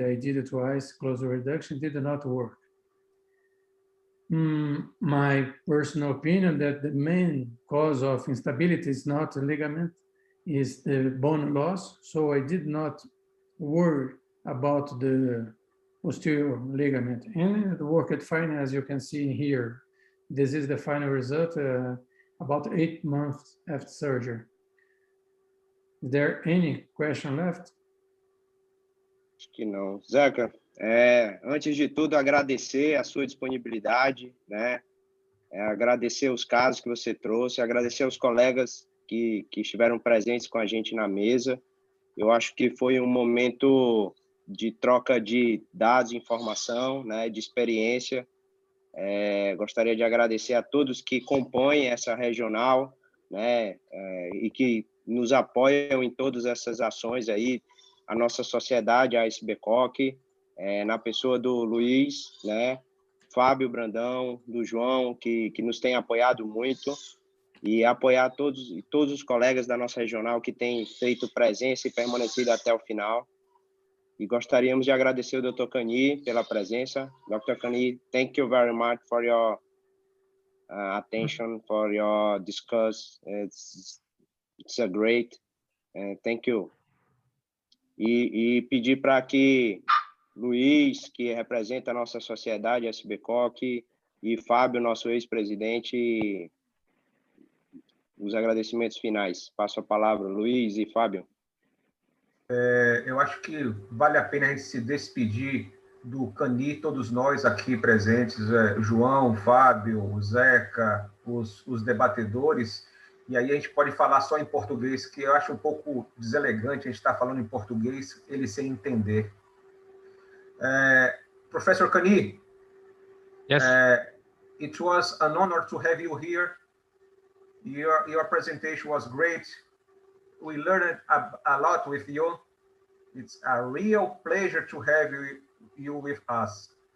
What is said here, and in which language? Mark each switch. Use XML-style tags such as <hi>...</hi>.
<en>I did it twice, closer reduction, did not work. My personal opinion that the main cause of instability is not the ligament, is the bone loss, so I did not worry about the posterior ligament, and it worked fine, as you can see here. This is the final result about 8 months after surgery. Is there any question left?</en> <pt>Acho que não. Zeca, antes de tudo, agradecer a sua disponibilidade, né? Agradecer os casos que você trouxe, agradecer aos colegas que estiveram presentes com a gente na mesa. Eu acho que foi um momento de troca de dados, informação, né, de experiência. Gostaria de agradecer a todos que compõem essa regional, né, e que nos apoiam em todas essas ações aí, a nossa sociedade, a SBCOC, na pessoa do Luiz, né, Fábio Brandão, do João, que nos tem apoiado muito, e apoiar todos os colegas da nossa regional que têm feito presença e permanecido até o final. E gostaríamos de agradecer ao Dr. Kany pela presença. Dr.</pt> <en>Kany, thank you very much for your attention, for your discuss. It's a great, thank you.</en> <pt>E pedir para que Luiz, que representa a nossa sociedade, a SBCOC, e Fábio, nosso ex-presidente, os agradecimentos finais. Passo a palavra, Luiz e Fábio. Eu acho que vale a pena a gente se despedir do Kany, todos nós aqui presentes, João, Fábio, Zeca, os debatedores, e aí a gente pode falar só em português, que eu acho um pouco deselegante a gente estar falando em português, ele sem entender. Professor Kany,</pt> <en>yes. It was an honor to have you here. Your presentation was great. We learned a lot with you. It's a real pleasure to have you with us.</en>